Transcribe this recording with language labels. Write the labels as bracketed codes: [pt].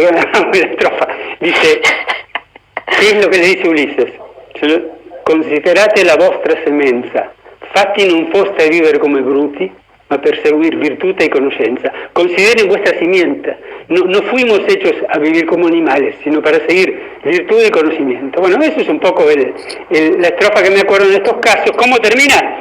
[es] Te voy a dar la estrofa. Dice, ¿qué es lo que le dice Ulises? [it] Considerate la vostra semenza, fatti non foste vivere come bruti, ma perseguir virtute y conoscenza. [es] Consideren vuestra simiente. No fuimos hechos a vivir como animales, sino para seguir virtud y conocimiento. Bueno, eso es un poco la estrofa que me acuerdo en estos casos. ¿Cómo termina?